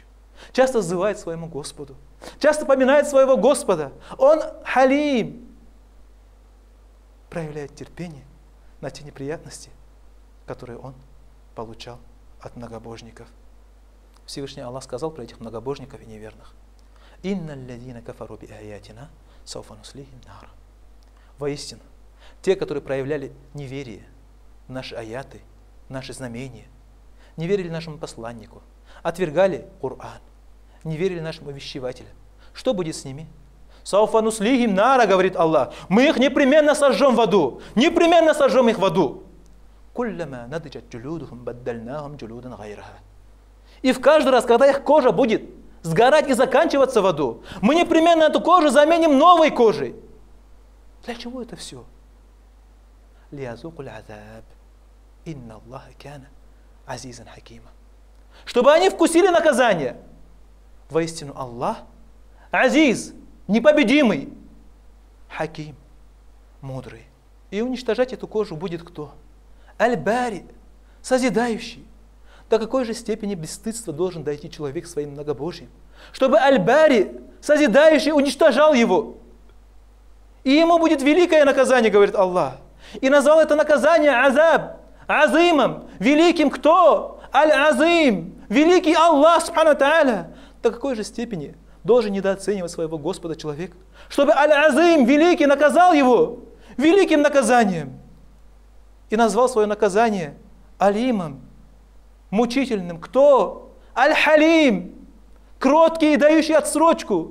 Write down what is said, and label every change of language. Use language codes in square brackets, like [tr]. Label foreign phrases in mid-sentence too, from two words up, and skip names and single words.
[ru] Часто взывает своему Господу. Часто поминает своего Господа. Он халим. Проявляет терпение на те неприятности, которые он получал от многобожников. Всевышний Аллах сказал про этих многобожников и неверных. [ar] «إن الذين كفروا بآياتنا سوف نصليهم نارا». [ru] Воистину, те, которые проявляли неверие в наши аяты, наши знамения, не верили нашему посланнику, отвергали Коран, не верили нашим увещевателям. Что будет с ними? [ar] «سوف نصليهم نارا», [ru] говорит Аллах, мы их непременно сожжем в аду, непременно сожжем их в аду. [ar] «كلما نضجت جلودهم بدلناهم جلودا غيرها». [ru] И в каждый раз, когда их кожа будет сгорать и заканчиваться в аду, мы непременно эту кожу заменим новой кожей. Для чего это все? [ar] «ليذوقوا العذاب إن الله كان عزيزا حكيما». [ru] Чтобы они вкусили наказание. Воистину Аллах азиз, непобедимый, хаким, мудрый. И уничтожать эту кожу будет кто? Аль-Бари, созидающий. До какой же степени бесстыдства должен дойти человек своим многобожием, чтобы Аль-Бари, созидающий, уничтожал его. И ему будет великое наказание, говорит Аллах. И назвал это наказание азаб, азимом, великим кто? Аль-Азим, великий Аллах, [ar] سبحانه وتعالى. [ru] До какой же степени должен недооценивать своего Господа человек, чтобы Аль-Азим, великий, наказал его великим наказанием. И назвал свое наказание Алимом, мучительным. Кто? Аль-Халим, кроткий и дающий отсрочку.